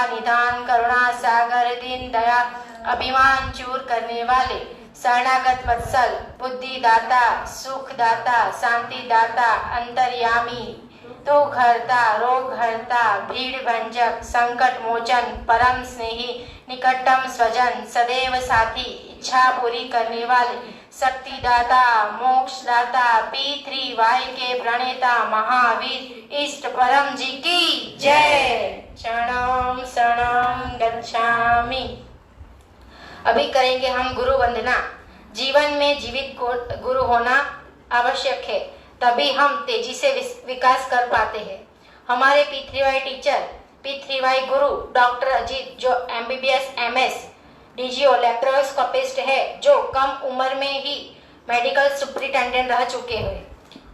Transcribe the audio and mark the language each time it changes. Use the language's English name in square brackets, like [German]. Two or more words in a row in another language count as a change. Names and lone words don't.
[Hindi] निधान, करुणा सागर, दीन दया, अभिमान चूर करने वाले, शरणागत वत्सल, बुद्धिदाता, सुखदाता, शांतिदाता, अंतर्यामी, दुख हरता, रोग हरता, भीड़ भंजक, संकट मोचन, परम स्नेही, निकटतम स्वजन, सदैव साथी, इच्छा पूरी करने वाले, शक्तिदाता, मोक्षदाता, P3Y के प्रणेता, महावीर, इष्ट परम जी की जय। [Sanskrit] शरणं शरणं गच्छामि। [Hindi] अभी करेंगे हम गुरु वंदना। जीवन में जीवित गुरु होना आवश्यक है, तभी हम तेजी से विकास कर पाते हैं। हमारे P3Y टीचर, P3Y गुरु डॉक्टर अजीत, जो MBBS MS DGO लेप्रोस्कोपिस्ट है, जो कम उम्र में ही मेडिकल सुपरिटेंडेंट रह चुके हैं।